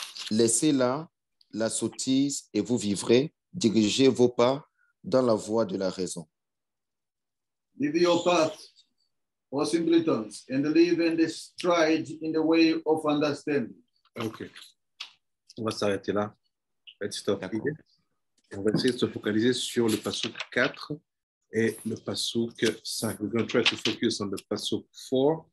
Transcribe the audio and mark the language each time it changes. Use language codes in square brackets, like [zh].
[fr] Laissez là la sottise et vous vivrez. Dirigez vos pas dans la voie de la raison. [en] Leave your path, O simpletons, and live and stride in the way of understanding. [fr] Ok. On va s'arrêter là. [en] Let's stop here. [fr] On va essayer de se focaliser sur le passouk 4 et le passouk 5. [en] We're going to try to focus on the passouk 4.